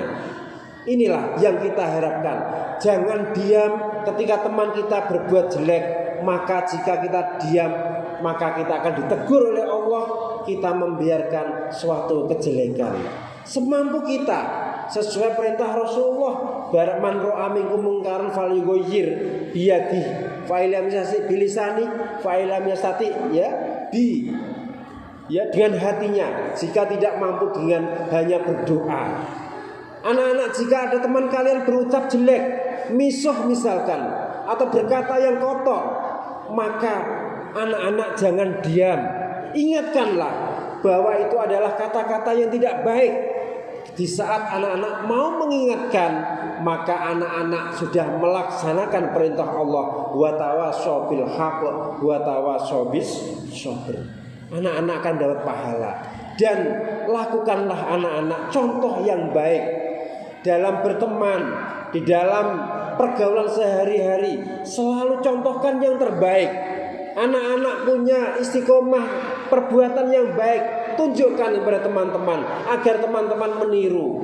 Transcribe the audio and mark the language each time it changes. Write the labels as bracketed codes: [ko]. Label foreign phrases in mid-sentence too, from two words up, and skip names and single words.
[id] Inilah yang kita harapkan. Jangan diam ketika teman kita berbuat jelek. Maka jika kita diam, maka kita akan ditegur oleh Allah. Kita membiarkan suatu kejelekan semampu kita, sesuai perintah Rasulullah. [ar] من رأى منكم منكرا فليغيره بيده فإن لم يستطع فبلسانه فإن لم يستطع [id] dengan hatinya. Jika tidak mampu dengan hanya berdoa. Anak-anak, jika ada teman kalian berucap jelek, misuh misalkan, atau berkata yang kotor, maka anak-anak jangan diam. Ingatkanlah bahwa itu adalah kata-kata yang tidak baik. Di saat anak-anak mau mengingatkan, maka anak-anak sudah melaksanakan perintah Allah, [ar] وتواصوا بالحق وتواصوا بالصبر. [id] Anak-anak akan dapat pahala. Dan lakukanlah anak-anak contoh yang baik dalam berteman, di dalam pergaulan sehari-hari. Selalu contohkan yang terbaik. Anak-anak punya istiqomah perbuatan yang baik, tunjukkan kepada teman-teman agar teman-teman meniru.